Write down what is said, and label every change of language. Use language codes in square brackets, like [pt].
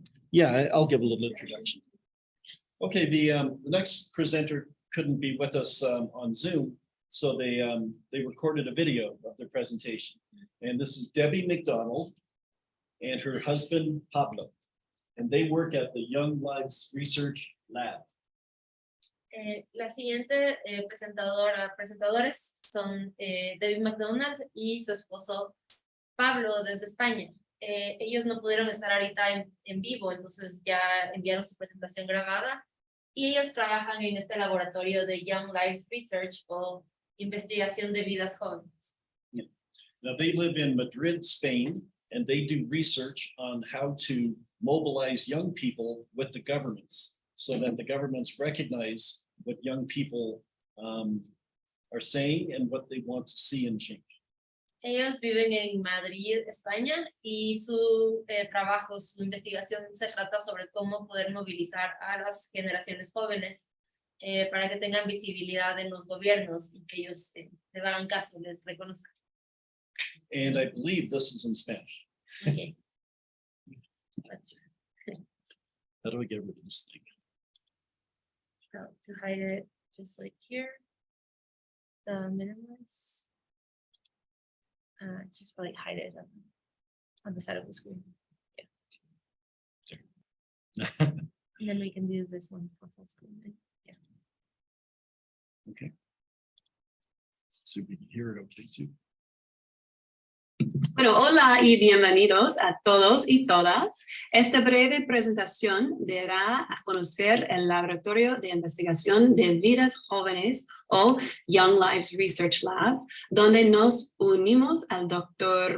[en] Yeah, I'll give a little introduction. Okay, the next presenter couldn't be with us on Zoom, so they recorded a video of their presentation. And this is Debbie McDonald and her husband, Pablo. and they work at the Young Lives Research Lab. [es] La siguiente presentadores son David McDonald y su esposo Pablo desde España. Ellos no pudieron estar ahorita en vivo, entonces ya enviaron su presentación grabada y ellos trabajan en este laboratorio de Young Lives Research o investigación de vidas jóvenes. [en] Now they live in Madrid, Spain, and they do research on how to mobilize young people with the governments so that the governments recognize what young people are saying and what they want to see and change. [es] Ellos viven en Madrid, España, y su trabajo, su investigación se trata sobre cómo poder movilizar a las generaciones jóvenes para que tengan visibilidad en los gobiernos y que ellos les hagan caso, les reconozcan. [en] And I believe this is in Spanish. Okay. How do I get rid of this thing? To hide it, just like here, the minimize. Just like hide it on the side of the screen. Yeah. And then we can do this one for full screen. Right? Yeah. Okay. So we can hear it okay too. [es] Bueno, hola y bienvenidos a todos y todas. Esta breve presentación dará a conocer el Laboratorio de Investigación de Vidas Jóvenes o Young Lives Research Lab, donde nos unimos al Dr.